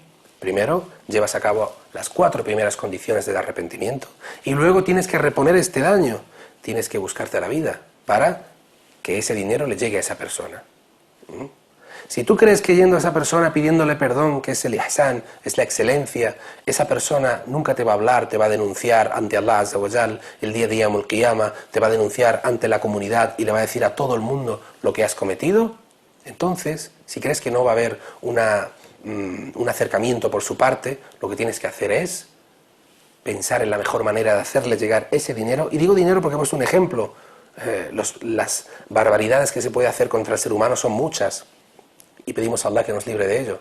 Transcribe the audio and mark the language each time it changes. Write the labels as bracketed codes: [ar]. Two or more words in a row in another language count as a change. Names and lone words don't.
[es] Primero, llevas a cabo las 4 primeras condiciones del arrepentimiento y luego tienes que reponer este daño. Tienes que buscarte la vida para que ese dinero le llegue a esa persona. Si tú crees que yendo a esa persona pidiéndole perdón, que es el ihsan, es la excelencia, esa persona nunca te va a hablar, te va a denunciar ante [ar] الله عز وجل [es] el día de [ar] يوم القيامة, [es] te va a denunciar ante la comunidad y le va a decir a todo el mundo lo que has cometido, entonces, si crees que no va a haber un acercamiento por su parte, lo que tienes que hacer es pensar en la mejor manera de hacerle llegar ese dinero. Y digo dinero porque he puesto un ejemplo. Las barbaridades que se puede hacer contra el ser humano son muchas y pedimos a Allah que nos libre de ello.